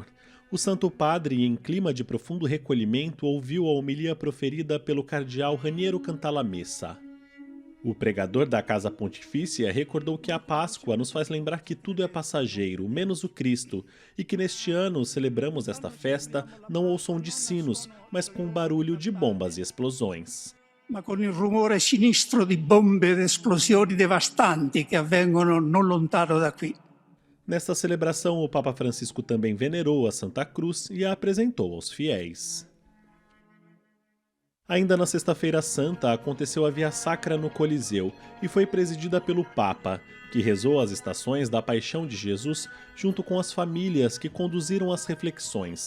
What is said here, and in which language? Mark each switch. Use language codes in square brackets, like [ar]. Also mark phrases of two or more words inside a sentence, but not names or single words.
[pt] O Santo Padre, em clima de profundo recolhimento, ouviu a homilia proferida pelo cardeal Raniero Cantalamessa. O pregador da Casa Pontifícia recordou que a Páscoa nos faz lembrar que tudo é passageiro, menos o Cristo, e que neste ano celebramos esta festa não ao som de sinos, mas com o barulho de bombas e explosões. [it] Ma con il rumore sinistro di bombe ed esplosioni devastanti che avvengono non lontano da qui. [pt] Nesta celebração, o Papa Francisco também venerou a Santa Cruz e a apresentou aos fiéis. Ainda na Sexta-feira Santa, aconteceu a Via Sacra no Coliseu e foi presidida pelo Papa, que rezou as estações da Paixão de Jesus junto com as famílias que conduziram as reflexões.